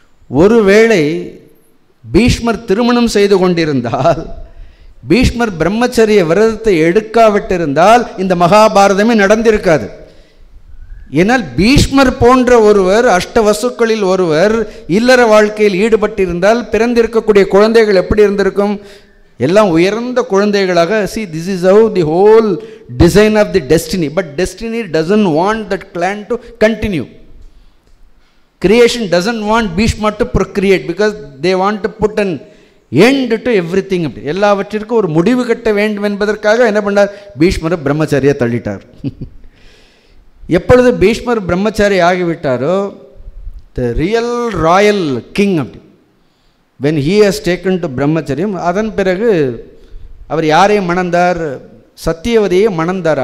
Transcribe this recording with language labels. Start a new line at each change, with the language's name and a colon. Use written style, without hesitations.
Tamil: ஒருவேளை பீஷ்மர் திருமணம் செய்து கொண்டிருந்தால், பீஷ்மர் பிரம்மச்சரிய விரதத்தை எடுக்காவிட்டிருந்தால் இந்த மகாபாரதமே நடந்திருக்காது. ஏனால் பீஷ்மர் போன்ற ஒருவர், அஷ்டவசுக்களில் ஒருவர் இல்லற வாழ்க்கையில் ஈடுபட்டிருந்தால் பிறந்திருக்கக்கூடிய குழந்தைகள் எப்படி இருந்திருக்கும், எல்லாம் உயர்ந்த குழந்தைகளாக.
English: see this is how the whole design of the destiny, but destiny doesn't want that clan to continue. Creation doesn't want Bhishma to procreate because they want to put an end to everything.
Tamil: எல்லாவற்றிற்கும் ஒரு முடிவு கட்ட வேண்டும் என்பதற்காக என்ன பண்ணார், பீஷ்மர் பிரம்மச்சாரியை தள்ளிட்டார். எப்பொழுது பீஷ்மர் பிரம்மச்சாரி ஆகிவிட்டாரோ,
English: the real royal king
Tamil: அப்படி
English: when he has taken to
Tamil: பிரம்மச்சரியம், அதன் பிறகு அவர் யாரையும் மணந்தார், சத்தியவதியை மணந்தார்.